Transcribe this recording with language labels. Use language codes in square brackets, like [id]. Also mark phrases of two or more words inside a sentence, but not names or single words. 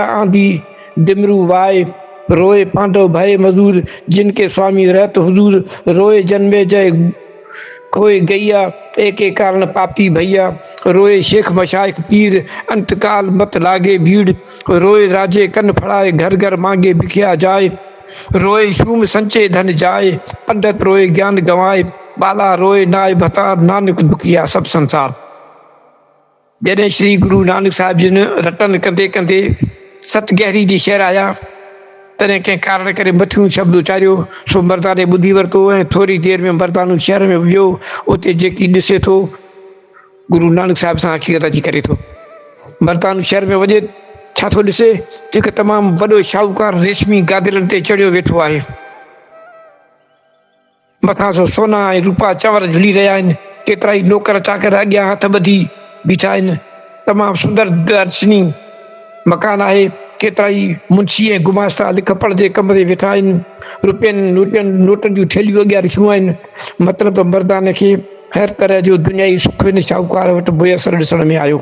[pa] ਆਂਧੀ ਡਿਮਰੂ ਵਾਏ, ਰੋਏ ਪਾਂਡਵ ਭਯ ਮਜੂਰ, ਜਿਨਕੇ ਸੁਆਮੀ ਰਹਤ ਹੁਜੂਰ, ਰੋਏ ਜਨਮੇ ਜਯ ਖੋਏ ਗਇਆ, ਏਕ ਕਾਰਣ ਪਾਪੀ ਭਇਆ, ਰੋਏ ਸ਼ੇਖ ਮਸ਼ਾਇਖ ਪੀਰ, ਅੰਤਕਾਲ ਮਤ ਲਾਗੇ ਭੀੜ, ਰੋਏ ਰਾਜੇ ਕੰਨ ਫੜਾਏ, ਘਰ ਘਰ ਮਾਂਗੇ ਬਿਖਿਆ ਜਾਏ, ਰੋਏ ਸ਼ੂਮ ਸੰਚੇ ਧਨ ਜਾਏ, ਪੰਡਿਤ ਰੋਏ ਗਿਆਨ ਗਵਾਏ, ਬਾਲਾ ਰੋਏ ਨਾਇ ਬਤਾ, ਨਾਨਕ ਦੁਖੀਆ ਸਭ ਸੰਸਾਰ। [sd] जॾहिं श्री गुरु नानक साहिब जिन रटन कंदे कंदे सत गहरी जी शहर आया, तॾहिं कंहिं कारण करे मथियूं शब्द उचारियो, सो मर्दाने ॿुधी वरितो ऐं थोरी देरि में मर्दानो शहर में वियो। उते जेकी ॾिसे थो गुरु नानक साहिब सां हक़ीक़त अची करे थो। मर्दानो शहर में वञे छा थो ॾिसे, जेको तमामु वॾो शाहूकार रेशमी गादिलनि ते चढ़ियो वेठो आहे, मथां सो सोना ऐं रूपा चंवर झुली रहिया आहिनि, केतिरा ई नौकर चाकर अॻियां हथ ॿधी बीठा आहिनि, तमामु सुंदर दर्शनी मकान आहे, केतिरा ई मुंशी ऐं गुमास्ता लिख पढ़ जे कम ते वेठा आहिनि, रुपयनि नोटनि जूं थैलियूं अॻियां रखियूं आहिनि। मतिलबु मर्दाने खे हर तरह जो दुनियाई सुख हिन शाहूकार वटि मुयसरु ॾिसण में आयो।